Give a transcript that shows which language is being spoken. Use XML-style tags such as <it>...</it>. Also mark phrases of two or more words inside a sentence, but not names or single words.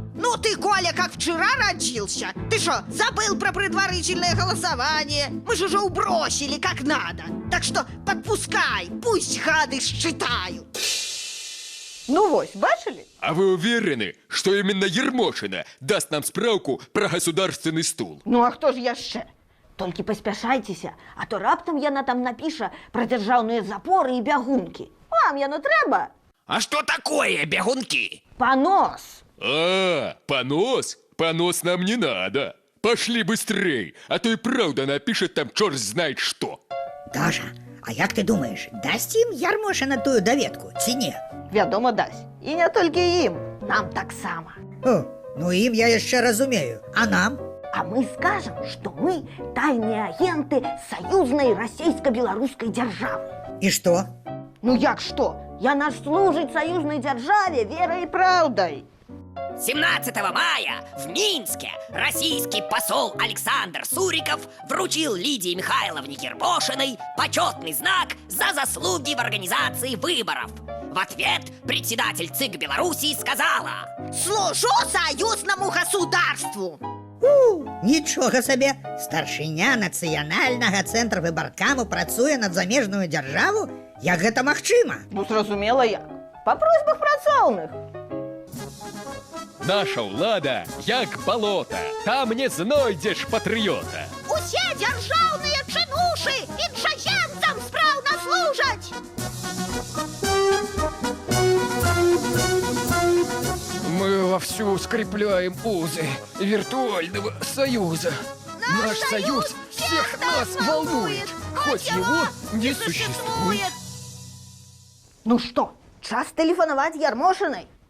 <ru>Ну ты, Коля, как вчера родился. Ты что, забыл про предварительное голосование? Мы же уже убросили как надо. Так что подпускай, пусть хады считают.</ru> <be>Ну вось, бачили?</be> <ru>А вы уверены, что именно Ермошина даст нам справку про государственный стул?</ru> <be>Ну а хто ж яшчэ? Толькі паспяшайцеся, а то раптам яна там напіша пра дзяржаўныя запоры і бягункі. Вам яно трэба?</be> <ru>А что такое бегунки?</ru> <be>Панос!</be> <ru>А, понос? Понос нам не надо. Пошли быстрей, а то и правда напишет там черт знает что.</ru> <be>Даша, а як ты думаешь, дасть ім Ярмошина тую даведку, ці не? Вядома, дасць. І не толькі ім, нам таксама. О, ну ім я яшчэ разумею, а нам?</be> <ru>А мы скажем, что мы тайные агенты союзной российско-белорусской державы.</ru> <be>І што? Ну як</be> <ru>что?</ru> <be>Яна ж</be> <ru>служит союзной державе верой и правдой. 17 мая в Минске российский посол Александр Суриков вручил Лидии Михайловне Ермошиной почетный знак за заслуги в организации выборов. В ответ председатель ЦИК Белоруссии сказала: Служу союзному государству.</ru> <be>Нічога сабе, старшыня нацыянальнага цэнтра выбаркаму працуе над замежную дзяржаву? Як гэта магчыма? Ну, зразумела як. По просьбах працоўных. Наша ўлада як балота, там не знойдзеш патрыёта. Усе дзяржаўныя чынушы іншаземцам спраўна служаць.</be> <ru>Мы вовсю скрепляем узы виртуального союза. Наш союз всех нас волнует, хоть его не существует. Ну что, час телефоновать Ярмошиной?</ru>